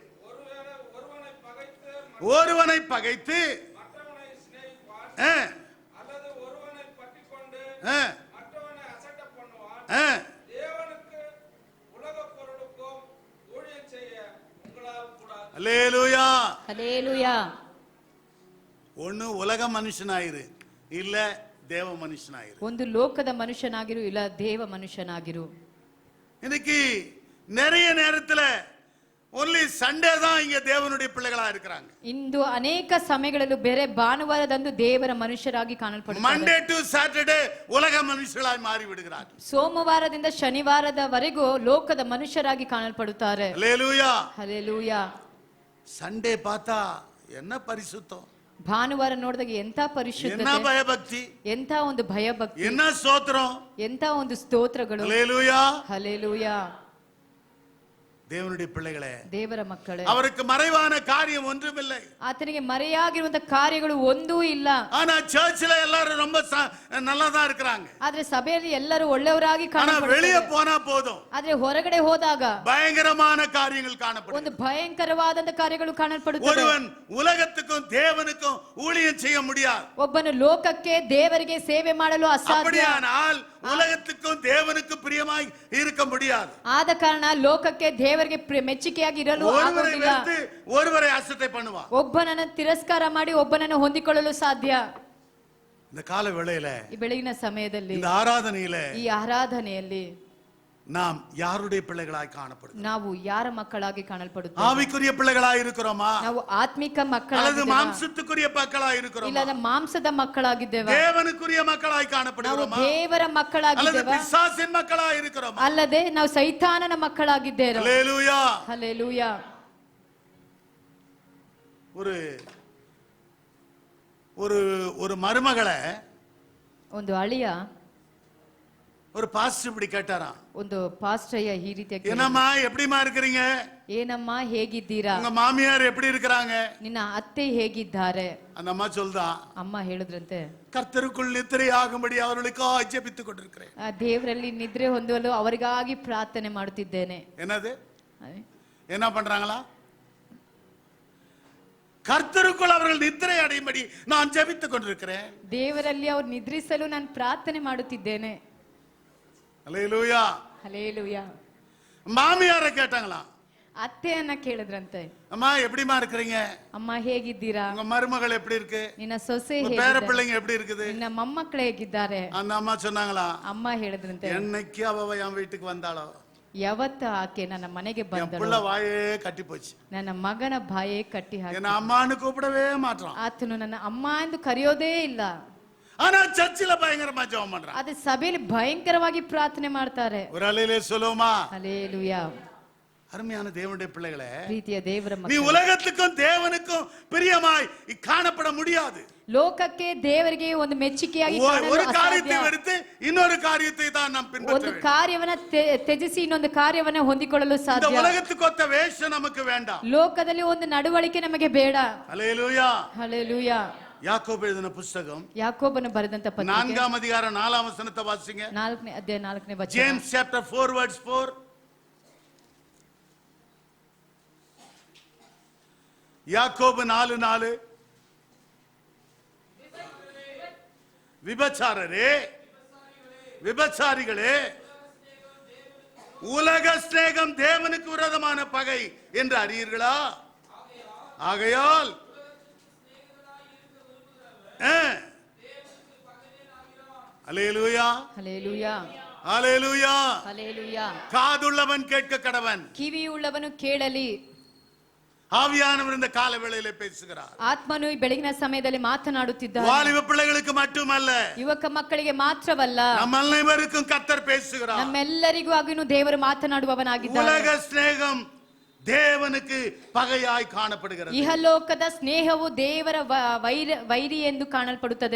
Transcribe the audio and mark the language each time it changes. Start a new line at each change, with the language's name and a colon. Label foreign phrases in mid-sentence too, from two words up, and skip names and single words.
Tamil: ஒருவனை பகைத்து அல்லேலூயா
Kannada: ಹಲ್ಲೆಲೂಯಾ.
Tamil: ஒண்ணு உலக மனுஷனாயிரு, இல்ல தேவ மனுஷனாயிரு.
Kannada: ಒಂದು ಲೋಕದ ಮನುಷ್ಯನಾಗಿರು, ಇಲ್ಲ ದೇವ ಮನುಷ್ಯನಾಗಿರು.
Tamil: இன்னைக்கு நிறைய நேரத்துல
English: only Sunday
Tamil: தான் இங்க தேவனுடைய பிள்ளைகளா இருக்கிறாங்க.
Kannada: ಇಂದು ಅನೇಕ ಸಮಯಗಳಲ್ಲೂ ಬೇರೆ ಭಾನುವಾರದಂದು ದೇವರ ಮನುಷ್ಯರಾಗಿ ಕಾಣಲ್ಪಡುತ್ತಾರೆ.
English: Monday to Saturday
Tamil: உலக மனுஷர்களாய் மாறி விடுகிறார்கள்.
Kannada: ಸೋಮವಾರದಿಂದ ಶನಿವಾರದವರೆಗೂ ಲೋಕದ ಮನುಷ್ಯರಾಗಿ ಕಾಣಲ್ಪಡುತ್ತಾರೆ.
Tamil: அல்லேலூயா.
Kannada: ಹಲ್ಲೆಲೂಯಾ.
Tamil: சண்டே பார்த்தா என்ன பரிசுத்தம்,
Kannada: ಭಾನುವಾರ ನೋಡಿದಾಗ ಎಂತ
Tamil: என்ன
Kannada: ಪರಿಶುದ್ಧತೆ,
Tamil: பயபக்தி,
Kannada: ಎಂತ ಒಂದು ಭಯಭಕ್ತಿ,
Tamil: என்ன ஸ்தோத்திரம்.
Kannada: ಎಂತ ಒಂದು ಸ್ತೋತ್ರಗಳು.
Tamil: அல்லேலூயா.
Kannada: ಹಲ್ಲೆಲೂಯಾ.
Tamil: தேவனுடைய பிள்ளைகளே,
Kannada: ದೇವರ ಮಕ್ಕಳೇ,
Tamil: அவருக்கு மறைவான காரியம் ஒன்றுமில்லை.
Kannada: ಆತನಿಗೆ ಮರೆಯಾಗಿರುವಂತ ಕಾರ್ಯಗಳು ಒಂದೂ ಇಲ್ಲ.
Tamil: ஆனா சர்ச்சில் எல்லாரும் ரொம்ப நல்லா தான் இருக்கிறாங்க.
Kannada: ಆದ್ರೆ ಸಭೆಯಲ್ಲಿ ಎಲ್ಲರೂ ಒಳ್ಳೆಯವರಾಗಿ
Tamil: ஆனா வெளியே
Kannada: ಕಾಣಲ್ಪಡುತ್ತಾರೆ.
Tamil: போனா போதும்
Kannada: ಆದ್ರೆ ಹೊರಗಡೆ ಹೋದಾಗ
Tamil: பயங்கரமான காரியங்கள்
Kannada: ಒಂದು
Tamil: காணப்படும்.
Kannada: ಭಯಂಕರವಾದಂತ ಕಾರ್ಯಗಳು ಕಾಣಲ್ಪಡುತ್ತವೆ.
Tamil: ஒருவன் உலகத்துக்கும் தேவனுக்கும் ஊழியம் செய்ய முடியாது.
Kannada: ಒಬ್ಬನು ಲೋಕಕ್ಕೆ ದೇವರಿಗೆ ಸೇವೆ ಮಾಡಲು ಅಸಾಧ್ಯ.
Tamil: அப்படியானால் உலகத்துக்கும் தேவனுக்கும் பிரியமாய் இருக்க முடியாது.
Kannada: ಆದ ಕಾರಣ ಲೋಕಕ್ಕೆ ದೇವರಿಗೆ ಮೆಚ್ಚುಗೆಯಾಗಿ ಇರಲು
Tamil: ஒருவரை
Kannada: ಆಗುವುದಿಲ್ಲ.
Tamil: வெறுத்து ஒருவரை அசட்டை பண்ணுவான்.
Kannada: ಒಬ್ಬನನ್ನು ತಿರಸ್ಕಾರ ಮಾಡಿ ಒಬ್ಬನನ್ನು ಹೊಂದಿಕೊಳ್ಳಲು ಸಾಧ್ಯ.
Tamil: இந்த கால வேளையில,
Kannada: ಈ ಬೆಳಗಿನ ಸಮಯದಲ್ಲಿ,
Tamil: இந்த ஆராதனையில
Kannada: ಈ ಆರಾಧನೆಯಲ್ಲಿ
Tamil: நாம் யாருடைய பிள்ளைகளாய் காணப்படுகிறோம்?
Kannada: ನಾವು ಯಾರ ಮಕ್ಕಳಾಗಿ ಕಾಣಲ್ಪಡುತ್ತೇವೆ?
Tamil: ஆவிக்குரிய பிள்ளைகளாய் இருக்கிறோமா?
Kannada: ನಾವು ಆತ್ಮಿಕ
Tamil: அல்லது
Kannada: ಮಕ್ಕಳಾಗಿದ್ದೇವಾ?
Tamil: மாம்சத்துக்குரிய மக்களாய் இருக்கிறோமா?
Kannada: ಇಲ್ಲದ ಮಾಂಸದ ಮಕ್ಕಳಾಗಿದ್ದೇವಾ?
Tamil: தேவனுக்குரிய மக்களாய்
Kannada: ನಾವು
Tamil: காணப்படுகிறோமா?
Kannada: ದೇವರ
Tamil: அல்லது
Kannada: ಮಕ್ಕಳಾಗಿದ್ದೇವಾ?
Tamil: பிசாசின் மக்களாய் இருக்கிறோமா?
Kannada: ಅಲ್ಲದೆ ನಾವು ಸೈತಾನನ ಮಕ್ಕಳಾಗಿದ್ದೇವೆ.
Tamil: அல்லேலூயா.
Kannada: ಹಲ್ಲೆಲೂಯಾ.
Tamil: ஒரு ஒரு ஒரு மருமகளை
Kannada: ಒಂದು ಅಳಿಯ
Tamil: ஒரு பாஸ்டர் இப்படி கேட்டாராம்.
Kannada: ಒಂದು ಪಾಸ್ಟಯ್ಯ ಈ ರೀತಿಯಾಗಿ ಕೇಳಿದ,
Tamil: என்னம்மா எப்படிமா இருக்கிறீங்க?
Kannada: ಏನಮ್ಮ ಹೇಗಿದ್ದೀರಾ?
Tamil: உங்க மாமியார் எப்படி இருக்கிறாங்க?
Kannada: ನಿನ್ನ ಅತ್ತೆ ಹೇಗಿದ್ದಾರೆ?
Tamil: அந்த அம்மா சொல்தான்,
Kannada: ಅಮ್ಮ ಹೇಳಿದ್ರಂತೆ,
Tamil: கர்த்தருக்குள் நித்திரையாகும்படி அவர்களுக்காக ஜெபித்துக் கொண்டிருக்கிறேன்.
Kannada: ಆ ದೇವರಲ್ಲಿ ನಿದ್ರೆ ಹೊಂದಲು ಅವರಿಗಾಗಿ ಪ್ರಾರ್ಥನೆ ಮಾಡುತ್ತಿದ್ದೇನೆ.
Tamil: என்னது என்ன பண்றாங்களா? கர்த்தருக்குள் அவர்கள் நித்திரை அடையும்படி நான் ஜெபித்துக் கொண்டிருக்கிறேன்.
Kannada: ದೇವರಲ್ಲಿ ಅವರು ನಿದ್ರಿಸಲು ನಾನು ಪ್ರಾರ್ಥನೆ ಮಾಡುತ್ತಿದ್ದೇನೆ.
Tamil: அல்லேலூயா.
Kannada: ಹಲ್ಲೆಲೂಯಾ.
Tamil: மாமியாரை கேட்டாங்களா?
Kannada: ಅತ್ತೆಯನ್ನ ಕೇಳಿದ್ರಂತೆ,
Tamil: அம்மா எப்படிமா இருக்கிறீங்க?
Kannada: ಅಮ್ಮ ಹೇಗಿದ್ದೀರಾ?
Tamil: உங்க மருமகள் எப்படி இருக்கு?
Kannada: ನಿನ್ನ ಸೊಸೆ
Tamil: உங்க பேர
Kannada: ಹೇಗಿದ್ದಾರೆ?
Tamil: பிள்ளைங்க எப்படி இருக்குது?
Kannada: ನಿನ್ನ ಮೊಮ್ಮಕ್ಕಳು ಹೇಗಿದ್ದಾರೆ?
Tamil: அந்த அம்மா சொன்னாங்களா?
Kannada: ಅಮ್ಮ ಹೇಳಿದ್ರಂತೆ,
Tamil: என்னைக்கு அவ என் வீட்டுக்கு வந்தாளோ
Kannada: ಯಾವತ್ತ ಆಕೆ ನನ್ನ ಮನೆಗೆ
Tamil: என்
Kannada: ಬಂದಳು,
Tamil: பிள்ளை வாயே கட்டி போச்சு.
Kannada: ನನ್ನ ಮಗನ ಬಾಯೇ ಕಟ್ಟಿ ಹಾಕಿ
Tamil: என்ன அம்மான்னு கூப்பிடவே மாட்டான்.
Kannada: ಆತನು ನನ್ನ ಅಮ್ಮ ಎಂದು ಕರೆಯೋದೇ ಇಲ್ಲ.
Tamil: ஆனா சர்ச்சில் பயங்கரமா ஜெபம் பண்றான்.
Kannada: ಆದ್ರೆ ಸಭೆಯಲ್ಲಿ ಭಯಂಕರವಾಗಿ ಪ್ರಾರ್ಥನೆ ಮಾಡ್ತಾರೆ.
Tamil: ஒரு அலையிலே சொல்லுமா?
Kannada: ಹಲ್ಲೆಲೂಯಾ.
Tamil: அருமையான தேவனுடைய பிள்ளைகளே,
Kannada: ಪ್ರೀತಿಯ ದೇವರ
Tamil: நீ
Kannada: ಮಕ್ಕಳೇ,
Tamil: உலகத்துக்கும் தேவனுக்கும் பிரியமாய் காணப்பட முடியாது.
Kannada: ಲೋಕಕ್ಕೆ ದೇವರಿಗೆ ಒಂದು ಮೆಚ್ಚುಗೆಯಾಗಿ ಕಾಣಲು
Tamil: ஒரு
Kannada: ಅಸಾಧ್ಯ.
Tamil: காரியத்தை எடுத்து இன்னொரு காரியத்தை தான் நாம் பின்பற்ற
Kannada: ಒಂದು
Tamil: வேண்டும்.
Kannada: ಕಾರ್ಯವನ್ನ ತ್ಯಜಿಸಿ ಇನ್ನೊಂದು ಕಾರ್ಯವನ್ನ ಹೊಂದಿಕೊಳ್ಳಲು
Tamil: இந்த
Kannada: ಸಾಧ್ಯ.
Tamil: உலகத்துக்கு ஒத்த வேஷம் நமக்கு வேண்டாம்.
Kannada: ಲೋಕದಲ್ಲಿ ಒಂದು ನಡವಳಿಕೆ ನಮಗೆ ಬೇಡ.
Tamil: அல்லேலூயா.
Kannada: ಹಲ್ಲೆಲೂಯಾ.
Tamil: யாக்கோபு எழுதின புத்தகம்
Kannada: ಯಾಕೋಬನು ಬರೆದಂತ ಪತ್ರಿಕೆ
Tamil: 4ஆம் அதிகாரம் 4ஆம் வசனத்தை வாசிங்க.
Kannada: 4ನೇ ಅಧ್ಯಾಯ 4ನೇ ವಚನ.
English: James chapter 4 verse 4.
Tamil: யாக்கோபு 4:4. விபச்சாரரே, விபச்சாரிகளே, உலக சிநேகம் தேவனுக்கு விரோதமான பகை என்று அறியீர்களா? ஆகையால் அல்லேலூயா,
Kannada: ಹಲ್ಲೆಲೂಯಾ,
Tamil: அல்லேலூயா.
Kannada: ಹಲ್ಲೆಲೂಯಾ.
Tamil: காதுள்ளவன் கேட்க கடவன்.
Kannada: ಕಿವಿಯುಳ್ಳವನು ಕೇಳಲಿ.
Tamil: ஆவியானவர் இந்த கால வேளையில பேசுகிறார்.
Kannada: ಆತ್ಮನು ಈ ಬೆಳಗಿನ ಸಮಯದಲ್ಲಿ ಮಾತನಾಡುತ್ತಿದ್ದಾನೆ.
Tamil: வாலிப பிள்ளைகளுக்கு மட்டுமல்ல,
Kannada: ಯುವಕ ಮಕ್ಕಳಿಗೆ ಮಾತ್ರವಲ್ಲ,
Tamil: நம்ம அனைவருக்கும் கர்த்தர் பேசுகிறார்.
Kannada: ನಮ್ಮೆಲ್ಲರಿಗೂ ಆಗಿನೂ ದೇವರು ಮಾತನಾಡುವವನಾಗಿದ್ದಾನೆ.
Tamil: உலக சிநேகம் தேவனுக்கு பகையாய் காணப்படுகிறது.
Kannada: ಇಹಲೋಕದ ಸ್ನೇಹವು ದೇವರ ವೈರಿ ಎಂದು ಕಾಣಲ್ಪಡುತ್ತದೆ.